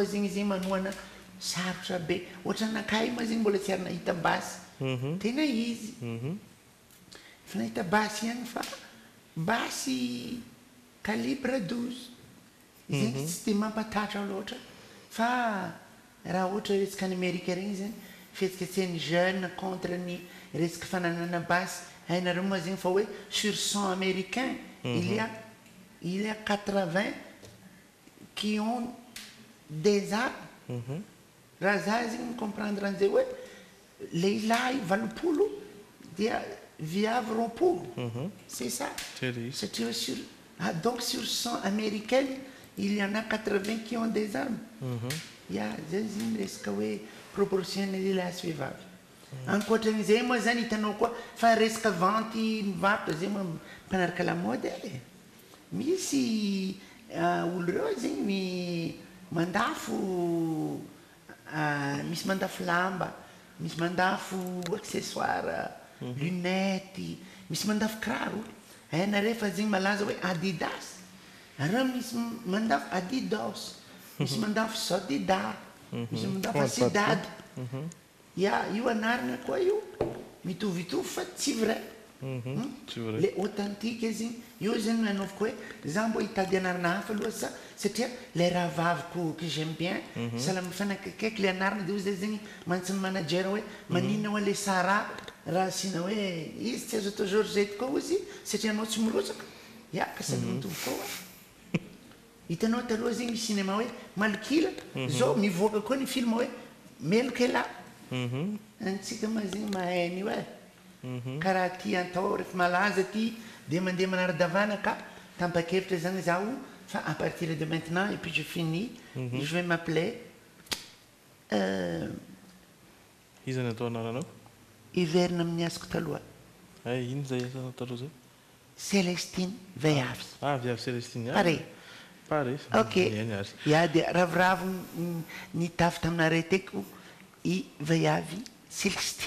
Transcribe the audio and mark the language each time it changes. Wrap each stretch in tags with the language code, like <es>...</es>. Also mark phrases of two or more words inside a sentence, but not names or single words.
<mg>zegny zegny manoana sarotra be ohatra anakay ma zegny mbola tsy ary nahita basy tena izy fa nahita basy ihany fa basy calibre 12 zegny tsy dia mampatatra loatra fa raha ohatra resaka ny Amerika regny zegny fihetsiketseny jeune contre ny resaka fananana basy hainareo moa zegny fa hoe</mg> <fr>sur 100 américain il y a 80 qui ont des armes</fr> <mg>raha za zegny comprendre an'izay hoe lehilahy 20 dia viavy 20</mg> <fr>c'est ça</fr> <mg>satria</mg> <fr>sur donc sur 100 américaines il y en a 80 qui ont des armes</fr> <mg>ia zay zegny resaka hoe proportionnel lehilahy sy vehivavy ankoatran'izay moa zany hitanao koa fa resaka vanty mivarotra zegny moa mpanaraka lamody misy olo reo zegny mandafo misy mandafo lamba misy mandafo accessoire lunety misy mandafo kiraro hainareo fa zegny malaza hoe Adidas areo misy mandafo Adidas misy mandafo Sodida misy mandafo Asidad ia io anarana koa io mitovitovy fa tsy</mg> <fr>vrai le authentique</fr> <mg>zegny io zegny nanaovako hoe za mbo hitady anarana hafa aloha satria le raha vaviko</mg> <fr>que j'aime bien</fr> <mg>sala mifanakaiky le anarana dia zay zegny mantsiny manager hoe maninona hoe le Sara raha asina hoe izy tsy azo atao Georgette koa izy satria anao tsy mirotsaka ia ka sady mitovy koa hitanao taloha zegny misy cinéma hoe Malkila zao mivoaka koa ny film hoe Melkela antsika ma zegny mahay an'io karaha ty atao rehefa malaza ty dia mandeha manara-davana ka tampakevitra zany zaho fa</mg> <fr>à partir de maintenant et puis je finis je vais m'appeler</fr> <mg>iza ny atao anaranao iverina amin'ny asiko taloha ino zay asanao taloha zay Célestine Veiavy viavy Célestine pare ok ia dia ravoravo ny tafy taminareo teko i Veiavy Célestine</mg>